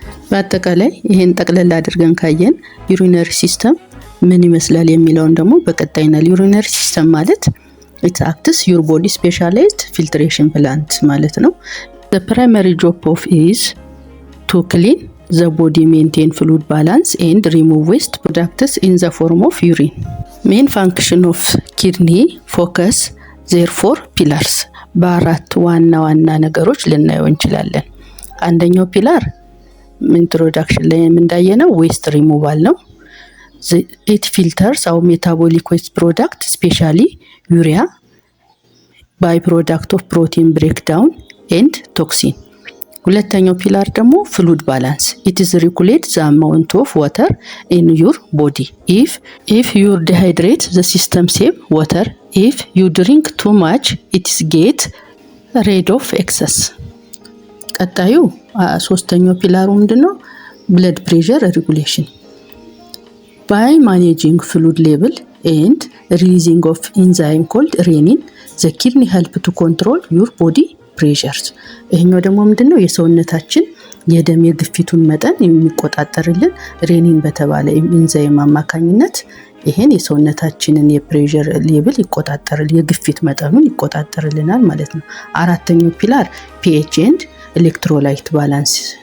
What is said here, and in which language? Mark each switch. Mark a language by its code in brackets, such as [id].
[am] በአጠቃላይ ይሄን ጠቅለል አድርገን ካየን ዩሪነሪ ሲስተም ምን ይመስላል የሚለውን ደግሞ በቀጣይና ዩሪነሪ ሲስተም ማለት [en] it acts your body specialized filtration plant [am] ማለት ነው። [en] the primary job of is to clean the body, maintain fluid balance and remove waste products in the form of urine. main function of kidney focus therefore pillars [am] በአራት ዋና ነገሮች ልናየው እንችላለን። አንደኛው ፒላር ኢንትሮዳክሽን ላይ እንዳየነው ዌስት ሪሙቫል ነው። [en] it filters our metabolic waste product especially urea by product of protein breakdown and toxin። [am] ሁለተኛው ፒላር ደግሞ [en] fluid balance it is regulate the amount of water in your body if you dehydrate the system save water if you drink too much it is get rid of excess። [am] ቀጣዩ ሶስተኛው ፒላሩ ምንድነው? [en] blood pressure regulation by managing fluid level and releasing of enzyme called renin the kidney help to control your body pressures። [am] ይሄኛው ደግሞ ምንድነው? የሰውነታችን የደም የግፊቱን መጠን የሚቆጣጠርልን ሬኒን በተባለ ኢንዛይም አማካኝነት ይሄን የሰውነታችንን የፕሬሸር ሌቭል ይቆጣጠራል፣ የግፊት መጠኑን ይቆጣጠርልናል ማለት ነው። አራተኛው ፒላር [en] pH and electrolyte balance